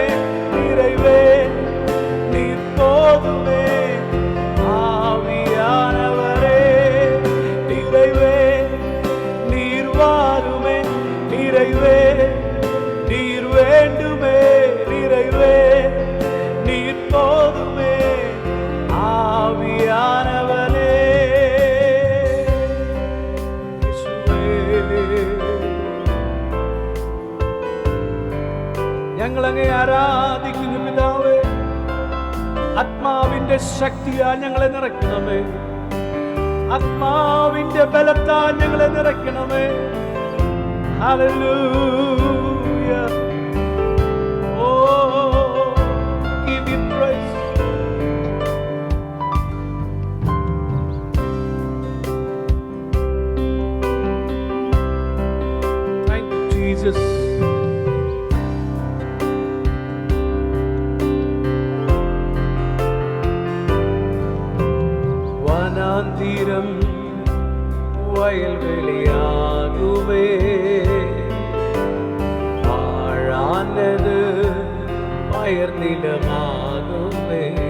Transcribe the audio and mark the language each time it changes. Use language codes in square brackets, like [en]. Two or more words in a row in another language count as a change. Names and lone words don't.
[ta] நிறைவே நீர் போதுமே. ஆவியானவரே, நிறைவே நீர் வாருமே. நிறைவே நீர் வேண்டுமே. நிறைவே நீர் போதுமே. [ml] ആവിയാനവനേ, ഞങ്ങളങ്ങേ ആരാധിക്കുന്നു പിതാവേ. ആത്മാവിന്റെ ശക്തിയാൽ ഞങ്ങളെ നിറയ്ക്കണമേ. ആത്മാവിന്റെ ബലത്താൽ ഞങ്ങളെ നിറയ്ക്കണമേ. ഹല്ലേലൂയ. ഓ, [en] give you praise. Jesus. [ml] വനാന്തരം വയൽവെളിയാകുമേ. വാഴാനത് പയർനിലമാകുമേ.